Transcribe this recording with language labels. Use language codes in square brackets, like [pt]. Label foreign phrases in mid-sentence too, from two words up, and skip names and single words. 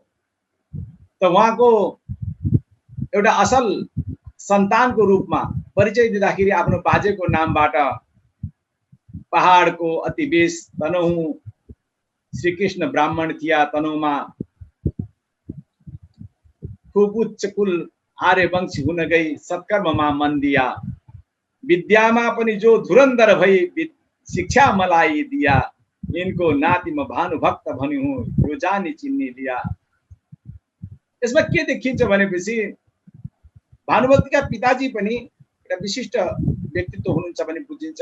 [ne] त उहाँको एउटा असल सन्तानको रूपमा परिचय दिँदाखेरि आफ्नो बाजेको नामबाट पहाडको अति बेस तनहुँ श्रीकृष्ण ब्राह्मण थिया, तनहुँमा खूब उच्च कुल आर्यवंशी हुन गई, सत्कर्ममा मन दिया, विद्यामा पनि जो धुरन्धर भई शिक्षा मलाई दिया, इनको नाति म भानुभक्त भन्नु यो जानी चिन्नी लिया। यसमा के देखिन्छ भनेपछि भानुभक्तका पिताजी पनि एउटा विशिष्ट व्यक्तित्व हुनुहुन्छ भने बुझिन्छ।